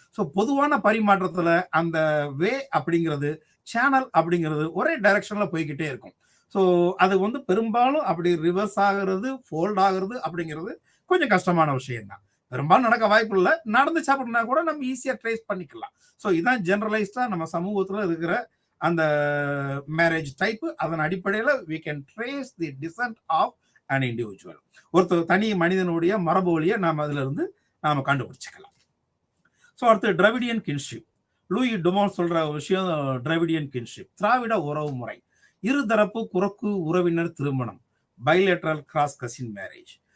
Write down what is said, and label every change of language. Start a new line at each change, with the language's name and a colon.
Tamil: So பொதுவான பரிமாற்றத்துல அந்த வே அப்படிங்கிறது, சேனல் அப்படிங்கிறது ஒரே டைரக்ஷன்ல போய்கிட்டே இருக்கும். ஸோ அது வந்து பெரும்பாலும் அப்படி ரிவர்ஸ் ஆகுறது, ஃபோல்ட் ஆகுறது அப்படிங்கிறது கொஞ்சம் கஷ்டமான விஷயம் தான். பெரும்பாலும் நடக்க வாய்ப்பு இல்லை. நடந்துச்சு அப்படின்னா கூட நம்ம ஈஸியா ட்ரேஸ் பண்ணிக்கலாம். ஸோ இதான் ஜெனரலைஸ்டா நம்ம சமூகத்துல இருக்கிற அந்த மேரேஜ் டைப். அதன் அடிப்படையில்
English: we can trace the descent of an individual.
Tamil: ஒருத்தர் தனி மனிதனுடைய மரபு வழியை நாம் அதுல இருந்து நாம கண்டுபிடிச்சிக்கலாம். ஸோ அடுத்து டிராவிடியன் கின்ஷிப். லூயி டுமான் சொல்ற விஷயம் டிராவிடியன் கின்ஷிப், திராவிட உறவு முறை. இருதரப்பு குறுக்கு உறவினர் திருமணம், பைலேட்ரல் கிராஸ் கசின் மேரேஜ்.